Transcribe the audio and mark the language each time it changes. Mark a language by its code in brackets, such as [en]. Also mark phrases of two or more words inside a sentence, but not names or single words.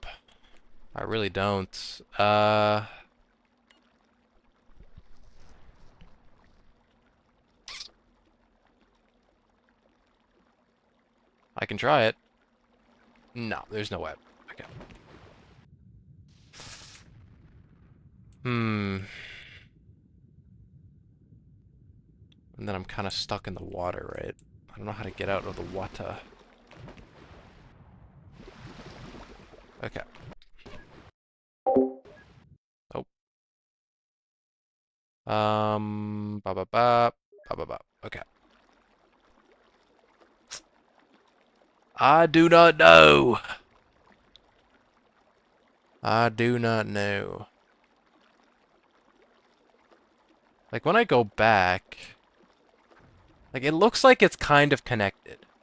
[en] I really don't. I can try it. No, there's no way. Okay. Hmm. And then I'm kind of stuck in the water, right? I don't know how to get out of the water. Okay. Oh. Ba ba ba. Ba ba ba. Okay. I do not know. I do not know. Like, when I go back... Like, it looks like it's kind of connected.